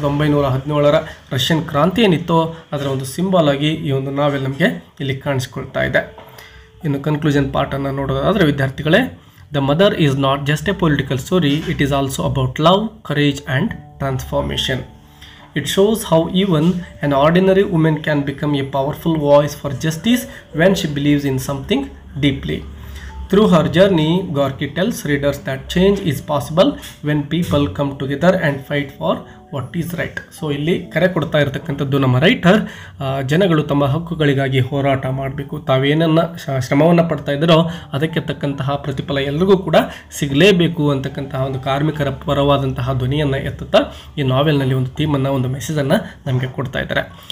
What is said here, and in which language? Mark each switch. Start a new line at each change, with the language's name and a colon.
Kannada: 1917 Russian ಕ್ರಾಂತಿ ಏನಿತ್ತೋ ಅದರ ಒಂದು ಸಿಂಬಲ್ ಆಗಿ ಈ ಒಂದು ನಾವೆಲ್ ನಮಗೆ ಇಲ್ಲಿ ಕಾಣಿಸ್ಕೊಳ್ತಾ ಇದೆ. ಇನ್ನು ಕನ್ಕ್ಲೂಷನ್ ಪಾರ್ಟನ್ನು ನೋಡೋದಾದರೆ ವಿದ್ಯಾರ್ಥಿಗಳೇ,
English: The mother is not just a political story, it is also about love, courage and transformation. It shows how even an ordinary woman can become a powerful voice for justice when she believes in something deeply. Through her journey, Gorky tells readers that change is possible when people come together and fight for what is right.
Kannada: So ಇಲ್ಲಿ ಕರೆ ಕೊಡ್ತಾ ಇರತಕ್ಕಂಥದ್ದು ನಮ್ಮ writer, ಜನಗಳು ತಮ್ಮ ಹಕ್ಕುಗಳಿಗಾಗಿ ಹೋರಾಟ ಮಾಡಬೇಕು, ತಾವೇನನ್ನು ಶ್ರಮವನ್ನು ಪಡ್ತಾ ಇದ್ದಾರೋ ಅದಕ್ಕೆ ತಕ್ಕಂತಹ ಪ್ರತಿಫಲ ಎಲ್ರಿಗೂ ಕೂಡ ಸಿಗಲೇಬೇಕು ಅಂತಕ್ಕಂತಹ ಒಂದು ಕಾರ್ಮಿಕರ ಪರವಾದಂತಹ ಧ್ವನಿಯನ್ನು ಎತ್ತುತ್ತಾ ಈ ನಾವೆಲ್ನಲ್ಲಿ ಒಂದು ಥೀಮನ್ನು, ಒಂದು ಮೆಸೇಜನ್ನು ನಮಗೆ ಕೊಡ್ತಾ ಇದ್ದಾರೆ.